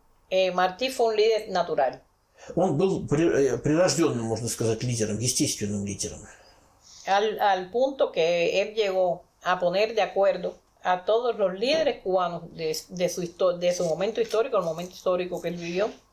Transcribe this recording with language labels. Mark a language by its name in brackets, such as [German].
[Spanish] Martí fue un líder natural. [Russian] Он был прирожденным, можно сказать, лидером, естественным лидером. [Spanish] Al punto que él llegó a poner de acuerdo a todos los líderes cubanos de su momento histórico, el momento histórico que él vivió.